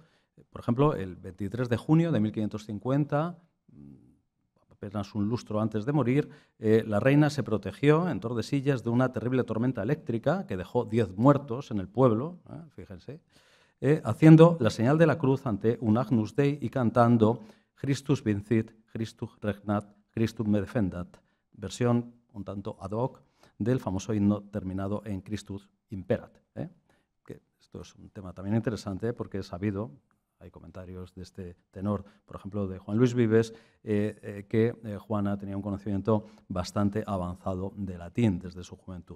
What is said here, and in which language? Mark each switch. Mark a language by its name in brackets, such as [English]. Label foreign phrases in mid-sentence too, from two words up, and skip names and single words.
[Spanish] Por ejemplo, el 23 de junio de 1550, apenas un lustro antes de morir, la reina se protegió en Tordesillas de una terrible tormenta eléctrica que dejó 10 muertos en el pueblo, fíjense, haciendo la señal de la cruz ante un Agnus Dei y cantando [Latin] Christus vincit, Christus regnat, Christus me defendat, [Spanish] versión un tanto [Latin] ad hoc [Spanish] del famoso himno terminado en [Latin] Christus imperat. [Spanish] Que esto es un tema también interesante porque es sabido, hay comentarios de este tenor, por ejemplo, de Juan Luis Vives, que Juana tenía un conocimiento bastante avanzado de latín desde su juventud.